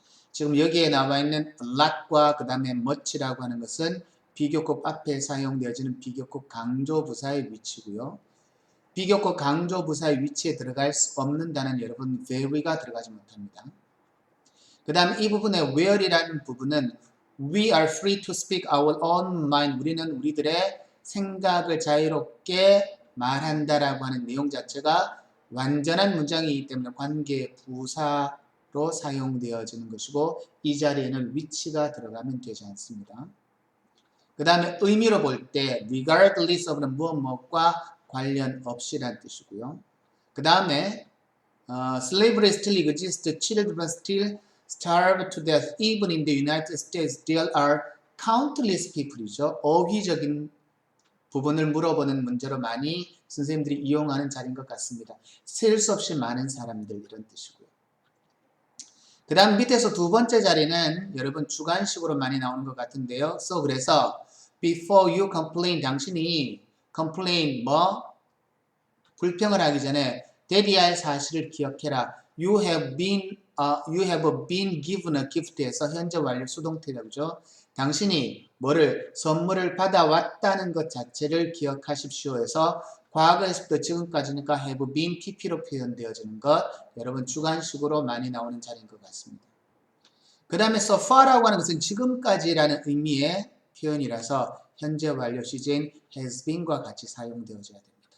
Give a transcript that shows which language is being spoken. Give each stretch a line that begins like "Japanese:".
Korean: 지금 여기에 나와 있는 lot과 그 다음에 much라고 하는 것은 비교급 앞에 사용되어지는 비교급 강조부사의 위치고요. 비교급 강조부사의 위치에 들어갈 수 없는 단어는 여러분 very가 들어가지 못합니다. 그 다음 이 부분의 where이라는 부분은
English: we are free to speak our own mind.
Korean: 우리는 우리들의 생각을 자유롭게 말한다라고 하는 내용 자체가 완전한 문장이기 때문에 관계 부사로 사용되어지는 것이고 이 자리에는 위치가 들어가면 되지 않습니다. 그 다음에 의미로 볼 때 regardless of는 무엇과 관련 없이란 뜻이고요. 그 다음에
English: slavery still exists, children still starve to death. Even in the United States, there are countless people이죠.
Korean: 어휘적인 부분을 물어보는 문제로 많이 선생님들이 이용하는 자리인 것 같습니다. 셀 수 없이 많은 사람들 이런 뜻이고요. 그 다음 밑에서 두 번째 자리는 여러분 주관식으로 많이 나오는 것 같은데요. 그래서
English: before you complain,
Korean: 당신이 complain 불평을 하기 전에 대비할 사실을 기억해라.
English: You have been given a gift에서
Korean: 현재 완료 수동태죠. 당신이 뭐를 선물을 받아왔다는 것 자체를 기억하십시오 해서 과거에서부터 지금까지니까 have been TP로 표현되어지는 것 여러분 주관식으로 많이 나오는 자리인 것 같습니다. 그 다음에 so far라고 하는 것은 지금까지라는 의미의 표현이라서 현재 완료 시제인 has been과 같이 사용되어져야 됩니다.